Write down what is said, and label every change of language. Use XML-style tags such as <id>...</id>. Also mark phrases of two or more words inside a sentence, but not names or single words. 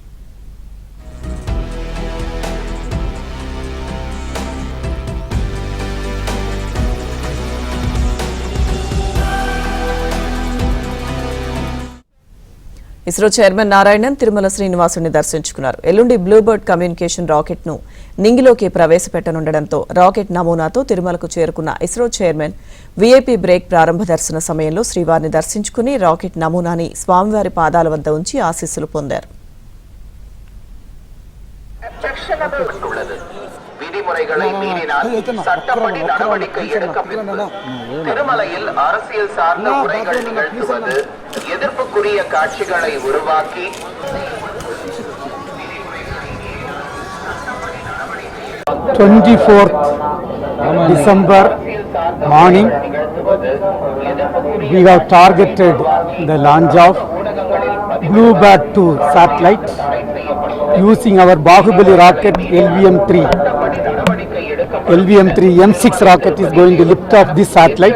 <te>ఇస్రో చైర్మన్ నారాయణన్ తిరుమల శ్రీనివాసుని దర్శించుకున్నారు. ఎల్లుండి బ్లూబర్డ్ కమ్యూనికేషన్ రాకెట్ ను నింగిలోకి ప్రవేశపెట్టనుండటంతో రాకెట్ నమూనాతో తిరుమలకు చేరుకున్న ఇస్రో చైర్మన్ VIP బ్రేక్ ప్రారంభ దర్శన సమయంలో శ్రీవారిని దర్శించుకుని రాకెట్ నమూనాని స్వామివారి పాదాల వద్ద ఉంచి ఆశీస్సులు పొందారు.</te> <ta>விதிமுறைகளை மீறினால் சட்டப்படி நடவடிக்கை எடுக்கப்படும். திருமலையில் அரசியல் சார்ந்த உரைகள் நிகழ்த்துவது எதிர்ப்புக்குரிய காட்சிகளை உருவாக்கி</ta> <en>24th December morning we have targeted the launch of Bluebird 2 satellite using our Bahubali rocket LVM-3. LVM-3 M6 rocket is going to lift off this satellite.</en>